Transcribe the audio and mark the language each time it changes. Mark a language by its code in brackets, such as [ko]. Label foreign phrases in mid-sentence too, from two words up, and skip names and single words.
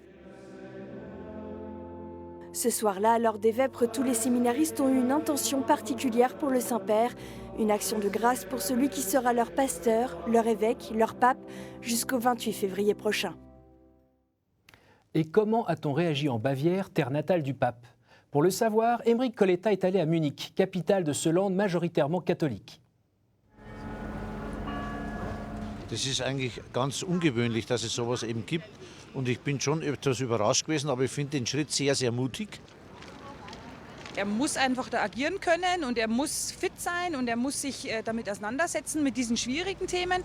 [fr] Ce soir-là, lors des vêpres, tous les séminaristes ont eu une intention particulière pour le Saint-Père, une action de grâce pour celui qui sera leur pasteur, leur évêque, leur pape, jusqu'au 28 février prochain. Et comment a-t-on réagi en Bavière, terre natale du pape? Pour le savoir, Aymeric Coletta est allé à Munich, capitale de ce land majoritairement catholique. [de] Das ist eigentlich ganz ungewöhnlich, dass es sowas eben gibt. Und ich bin schon etwas überrascht gewesen, aber ich finde den Schritt sehr, sehr mutig. Er muss einfach da agieren können und er muss fit sein und er muss sich damit auseinandersetzen, mit diesen schwierigen Themen.